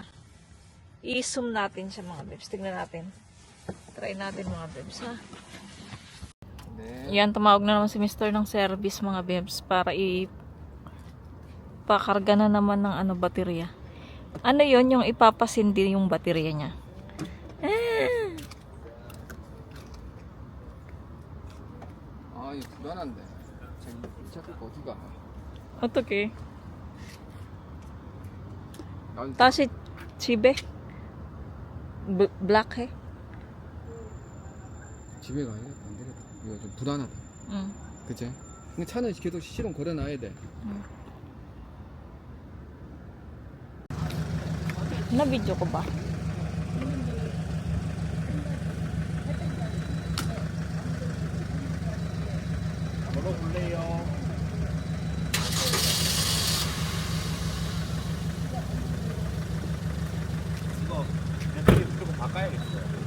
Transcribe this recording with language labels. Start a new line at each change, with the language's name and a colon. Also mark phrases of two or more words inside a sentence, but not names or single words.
Filipino: I-zoom natin siya mga bebs. Tignan natin. Try natin mga bebs ha. Yan, tumawag na naman si Mr. ng service mga bebs para ipakarga na naman ng baterya. Ano yon yung ipapasindi yung baterya niya.
Korean: 아, 이거 불안한데. 저기 자꾸 어디가? 어떡해. 난 다시 집에 블락해? 집에 가야겠다. 안 되겠다. 이거 좀 불안하다. 응. 그치? 근데 차는 계속 시동 걸어놔야 돼.
Filipino: Na-video ko ba?
Korean: 걸어볼래요? 이거 배터리 무조건 바꿔야겠어요.